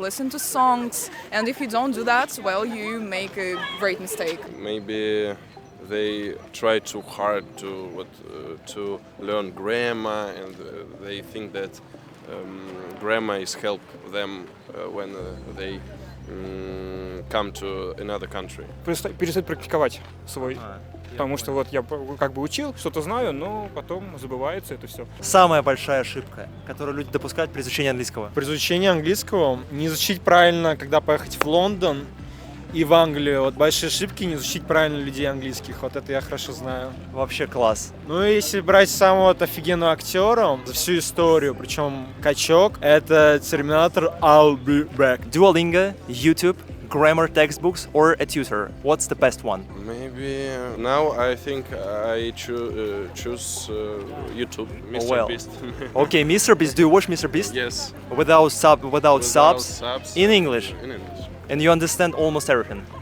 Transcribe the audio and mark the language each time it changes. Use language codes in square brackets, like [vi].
[en] Listen to songs. And if you don't do that, well, you make a great mistake. Maybe they try too hard to learn grammar, and they think that grammar is help them when they come to another country. [ru] Перестать практиковать свой. Потому что вот я как бы учил, что-то знаю, но потом забывается это все. Самая большая ошибка, которую люди допускают при изучении английского? При изучении английского не изучить правильно, когда поехать в Лондон и в Англию. Вот большие ошибки не изучить правильно людей английских. Вот это я хорошо знаю. Вообще класс. Ну и если брать самого офигенного актера за всю историю, причем качок, это Терминатор [en] I'll be back. Duolingo, YouTube, grammar textbooks or a tutor? What's the best one? Maybe now I think I choose YouTube, Mr. Well. Beast. Okay, Mr. Beast. Do you watch Mr. Beast? Yes. Without subs? In English? In English. And you understand almost everything?